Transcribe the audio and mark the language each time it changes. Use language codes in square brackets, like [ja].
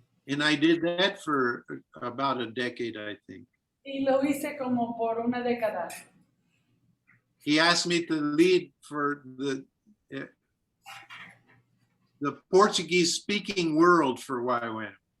[en] And I did that for about a decade, I think. [es] Y lo hice como por una década. [en] He asked me to lead for the Portuguese speaking world for YWAM.